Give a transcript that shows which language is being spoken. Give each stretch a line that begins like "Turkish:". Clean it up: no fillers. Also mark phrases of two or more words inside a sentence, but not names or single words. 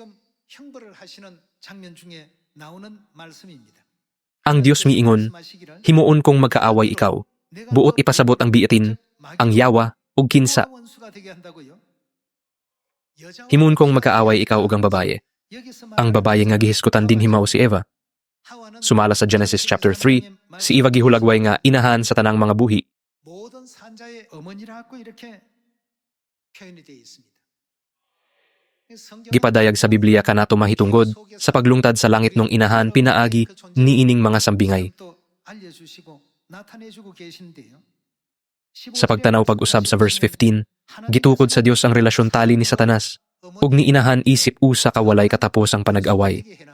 Cebuano: Ang Dios miingon, himuon kong magkaaway ikaw, buot ipasabot ang biitin, ang yawa ug kinsa. Himuon kong magkaaway ikaw ug ang babaye. Ang babaye nga gihiskutan din himaw si Eva. Sumala sa Genesis chapter 3, si Eva gihulagway nga inahan sa tanang mga buhi.
Korean: 산자의 어머니라고 이렇게 표현이 되어 있습니다.
Cebuano: Gipadayag sa Biblia kanato mahitungod sa paglungtad sa langit ng inahan pinaagi niining mga sambingay. Sa pagtanaw pag-usab sa verse 15, gitukod sa Dios ang relasyon tali ni Satanas ug ni inahan isip usa ka walay katapos ang panag-away.